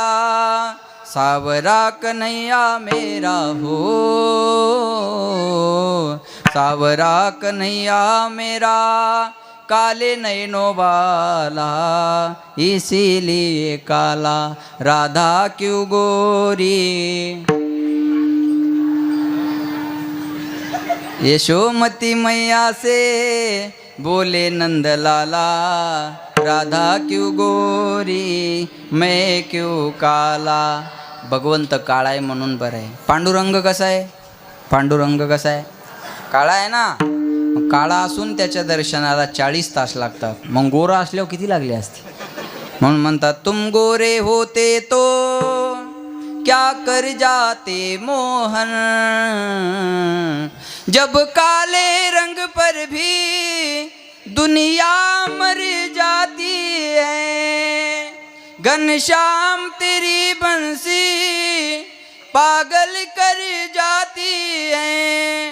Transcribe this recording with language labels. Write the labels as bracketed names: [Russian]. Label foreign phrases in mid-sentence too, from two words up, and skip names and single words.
[Hindi] सावरा कन्हैया मेरा हो, सावरा कन्हैया मेरा काले नैनो वाला इसीलिए काला राधा क्यों गोरी. यशोमती मैया से बोले नंदलाला राधा क्यों गोरी मैं क्यों काला. [Marathi] भगवंत काळा आहे म्हणून बरं आहे. पांडुरंग कसा आहे? पांडुरंग कसा आहे? काळा आहे ना. काळा असून त्याच्या दर्शनाला 40 तास लागतात. मग गोरा असल्यावर किती लागले असते? म्हणून म्हणतात [Hindi] तुम गोरे होते तो क्या कर जाते मोहन. जब काले रंग पर भी दुनिया मर जाती है. घनश्याम तेरी बंसी पागल कर जाती है.